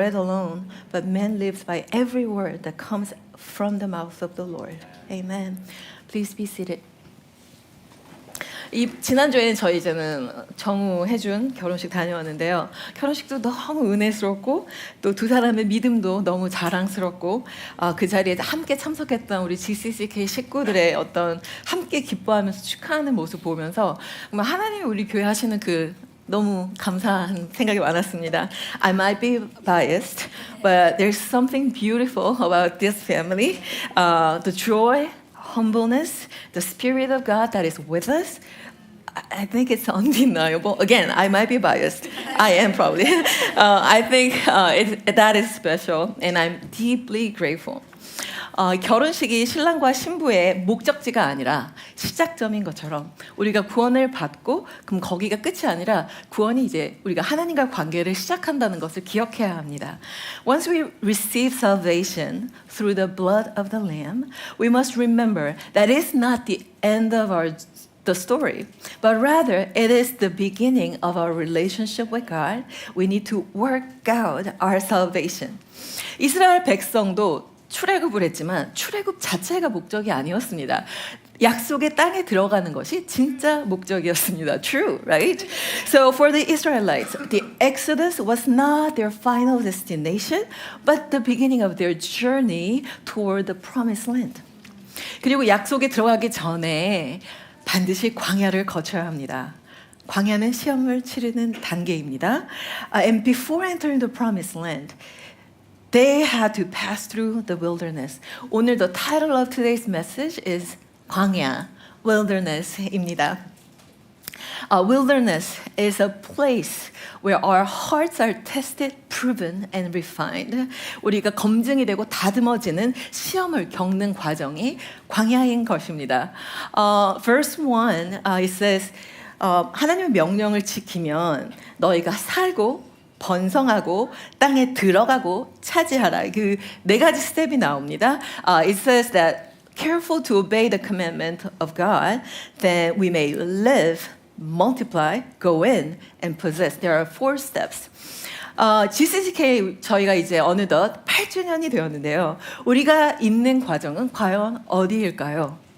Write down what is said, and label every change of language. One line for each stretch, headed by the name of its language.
English: bread alone, but man lives by every word that comes from the mouth of the Lord. Amen. Please be seated.
Korean: 지난주에는 저희 이제는 정우 해준 결혼식 다녀왔는데요. 결혼식도 너무 은혜스럽고 또 두 사람의 믿음도 너무 자랑스럽고 그 자리에 함께 참석했던 우리 GCCK 식구들의 어떤 함께 기뻐하면서 축하하는 모습 보면서 정말 하나님이 우리 교회 하시는 그 너무 감사한 생각이 많았습니다.
English: I might be biased, but there's something beautiful about this family. The joy, humbleness, the Spirit of God that is with us. I think it's undeniable. Again, I might be biased. I am probably. I think that is special, and I'm deeply grateful.
Korean: 결혼식이 신랑과 신부의 목적지가 아니라 시작점인 것처럼 우리가 구원을 받고 그럼 거기가 끝이 아니라 구원이 이제 우리가 하나님과 관계를 시작한다는 것을 기억해야 합니다.
English: Once we receive salvation through the blood of the Lamb, we must remember that it's not the end of the story, but rather it is the beginning of our relationship with God. We need to work out our salvation.
Korean: 이스라엘 백성도 출애굽을 했지만 출애굽 자체가 목적이 아니었습니다. 약속의 땅에 들어가는 것이 진짜 목적이었습니다.
English: True, right? So for the Israelites, the Exodus was not their final destination, but the beginning of their journey toward the promised land.
Korean: 그리고 약속에 들어가기 전에 반드시 광야를 거쳐야 합니다. 광야는 시험을 치르는 단계입니다.
English: And before entering the promised land, they had to pass through the wilderness.
Korean: 오늘
English: the title of today's message is 광야, wilderness입니다. Wilderness is a place where our hearts are tested, proven, and refined.
Korean: 우리가 검증이 되고 다듬어지는 시험을 겪는 과정이 광야인 것입니다.
English: Verse 1, it says,
Korean: 하나님의 명령을 지키면 너희가 살고 번성하고 땅에 들어가고 차지하라. 그 네 가지 스텝이 나옵니다.
English: It says that careful to obey the commandment of God, then we may live, multiply, go in, and possess. There are 4 steps.
Korean: GCCK 저희가 이제 어느덧 8주년이 되었는데요. 우리가 있는 과정은 과연 어디일까요?